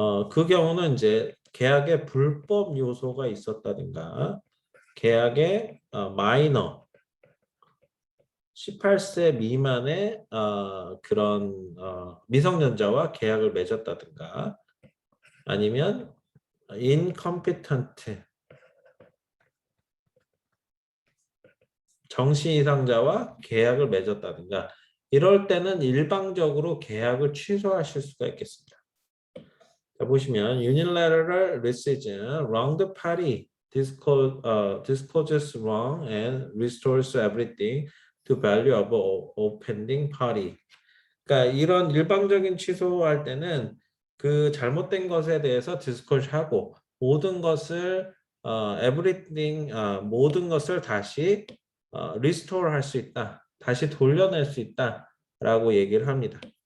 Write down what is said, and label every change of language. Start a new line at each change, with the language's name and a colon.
Korean: 그 경우는 이제 계약에 불법 요소가 있었다든가, 계약에 마이너, 18세 미만의 그런 미성년자와 계약을 맺었다든가, 아니면 incompetent, 정시 이상자와 계약을 맺었다든가 이럴 때는 일방적으로 계약을 취소하실 수가 있겠습니다. 자, 보시면
English: unilateral rescission, wronged party discloses wrong and restores everything to value of offending party.
Korean: 그러니까 이런 일방적인 취소할 때는 그 잘못된 것에 대해서 disclose하고 모든 것을 everything 모든 것을 다시 restore 할 수 있다. 다시 돌려낼 수 있다라고 얘기를 합니다.